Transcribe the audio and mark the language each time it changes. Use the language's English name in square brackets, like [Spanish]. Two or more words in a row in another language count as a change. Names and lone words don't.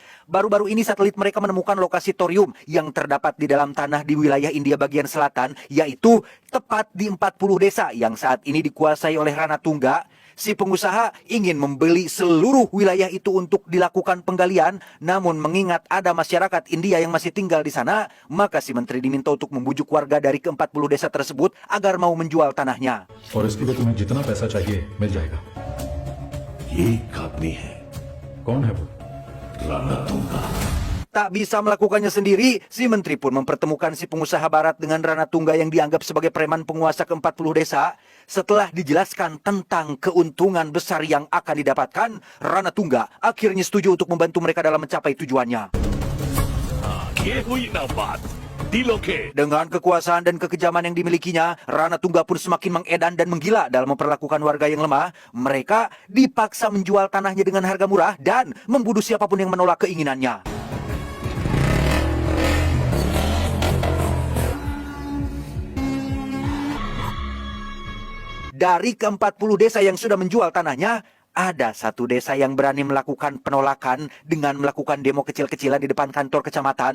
[Indonesian] Baru-baru ini satelit mereka menemukan lokasi thorium yang terdapat di dalam tanah di wilayah India bagian selatan, yaitu tepat di 40 desa yang saat ini dikuasai oleh Rana Tungga. Si pengusaha ingin membeli seluruh wilayah itu untuk dilakukan penggalian, namun mengingat ada masyarakat India yang masih tinggal di sana, maka si menteri diminta untuk membujuk warga dari ke-40 desa tersebut agar mau menjual tanahnya. [Hindi] और इसके लिए तुम्हें जितना पैसा चाहिए मिल जाएगा। ये एक आदमी है कौन है वो? राणा तुंगा। [Indonesian] Tak bisa melakukannya sendiri, si menteri pun mempertemukan si pengusaha barat dengan Rana Tungga yang dianggap sebagai preman penguasa ke-40 desa. Setelah dijelaskan tentang keuntungan besar yang akan didapatkan, Rana Tungga akhirnya setuju untuk membantu mereka dalam mencapai tujuannya. [Hindi] दिलों के [Indonesian] Dengan kekuasaan dan kekejaman yang dimilikinya, Rana Tungga pun semakin mengedan dan menggila dalam memperlakukan warga yang lemah. Mereka dipaksa menjual tanahnya dengan harga murah dan membunuh siapapun yang menolak keinginannya. Dari ke-40 desa yang sudah menjual tanahnya, ada satu desa yang berani melakukan penolakan dengan melakukan demo kecil-kecilan di depan kantor kecamatan.